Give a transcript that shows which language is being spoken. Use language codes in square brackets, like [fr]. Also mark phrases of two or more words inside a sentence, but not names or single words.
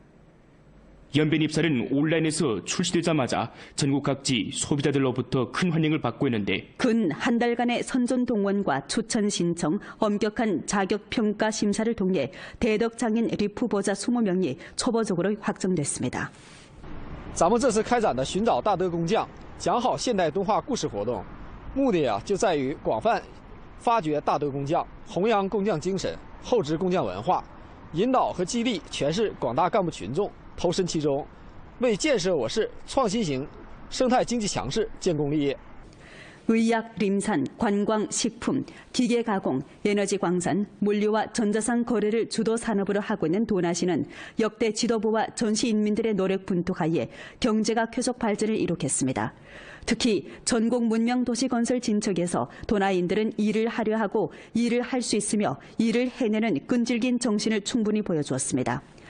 [ko] 연변 잎살은 온라인에서 출시되자마자 전국 각지 소비자들로부터 큰 환영을 받고 있는데 근 한 달간의 선전 동원과 추천 신청, 엄격한 자격평가 심사를 통해 대덕장인 리프보자 20명이 초보적으로 확정됐습니다. [zh] 咱们这次开展的寻找大德工匠、讲好现代敦化故事活动，目的就在于广泛发掘大德工匠，弘扬工匠精神，厚植工匠文化，引导和激励全市广大干部群众投身其中，为建设我市创新型生态经济强市建功立业。 [ko] 의약, 림산, 관광, 식품, 기계 가공, 에너지 광산, 물류와 전자상 거래를 주도 산업으로 하고 있는 도나시는 역대 지도부와 전시 인민들의 노력 분투하에 경제가 쾌속 발전을 이룩했습니다. 특히 전국 문명 도시 건설 진척에서 도나인들은 일을 하려 하고 일을 할 수 있으며 일을 해내는 끈질긴 정신을 충분히 보여주었습니다.